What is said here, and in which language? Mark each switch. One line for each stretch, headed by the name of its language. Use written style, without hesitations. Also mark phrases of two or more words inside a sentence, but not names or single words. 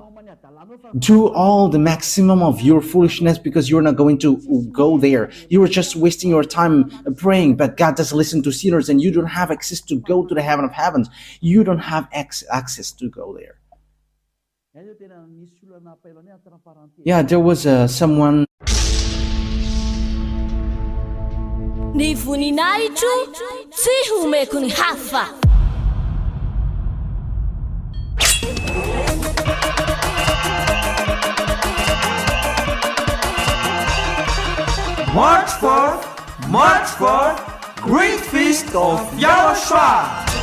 English: Do all the maximum of your foolishness because you're not going to go there. You are just wasting your time praying, but God doesn't listen to sinners, and you don't have access to go to the heaven of heavens. You don't have access to go there. Yeah, there was someone.
Malagasy: Ny voninahitro tsy homeko ny hafa.
English: March 4th, Great Feast of YAHOSHUAH.